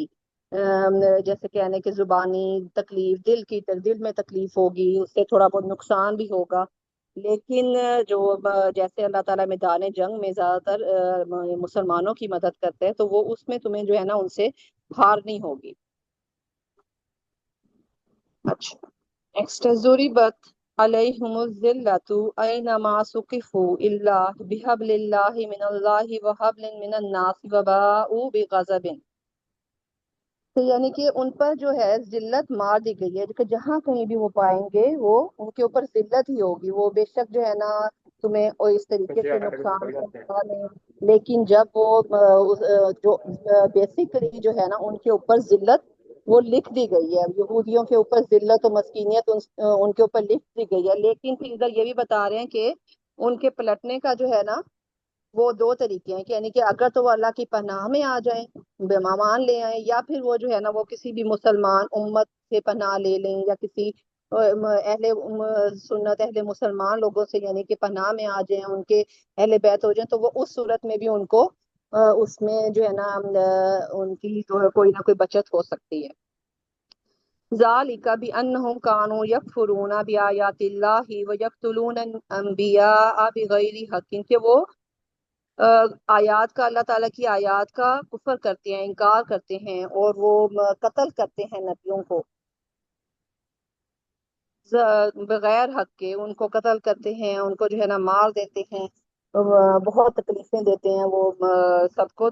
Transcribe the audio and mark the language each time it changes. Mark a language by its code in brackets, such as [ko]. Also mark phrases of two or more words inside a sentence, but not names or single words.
[hi] जैसे कहने की जुबानी तकलीफ, दिल में तकलीफ होगी, उससे थोड़ा बहुत नुकसान भी होगा। लेकिन जैसे अल्लाह ताला मैदान जंग में ज्यादातर मुसलमानों की मदद करते हैं तो वो उसमें तुम्हें जो है ना उनसे हार नहीं होगी। [ar] अच्छा, नेक्स्ट है ضربت عليهم الذلة أينما ثقفوا إلا بحبل الله من الله وحبل من الناس وباءوا بغضب. [hi] तो यानी कि उन पर जो है जिल्लत मार दी गई है कि जहाँ कहीं भी वो पाएंगे वो उनके ऊपर जिल्लत ही होगी। वो बेशक जो है ना तुम्हें और इस तरीके से नुकसान पहुंचा लें, लेकिन जब वो जो बेसिकली जो है ना उनके ऊपर जिल्लत वो लिख दी गई है। यहूदियों के ऊपर जिल्लत और मस्कीनियत उनके ऊपर लिख दी गई है। लेकिन फिर इधर ये भी बता रहे हैं कि उनके पलटने का जो है ना वो दो तरीके हैं कि यानी कि अगर तो वो अल्लाह की पनाह में आ जाए, बेमान ले आए, या फिर वो जो है ना वो किसी भी मुसलमान उम्मत से पनाह ले लें या किसी सुन्नत अहल मुसलमान लोगों से यानी कि पनाह में आ जाएं, उन के अहल बैत हो जाएं, तो वह इस सूरत में भी उन को इस में जो है ना उन की जो है कोई न कोई बचत हो सकती है. [ar] ذالک بأنہم کانوا یکفرون بآیات اللہ ویقتلون الانبیاء بغیر حق، [hi] कि वह आयात का, अल्लाह तआला की आयात का कुफ्र करते हैं, इनकार करते हैं, और वह क़त्ल करते हैं नबियों को बग़ैर हक़ के, उन को क़त्ल करते हैं, उन को जो है ना मार देते हैं, बहुत तकलीफें देते हैं वह सब को.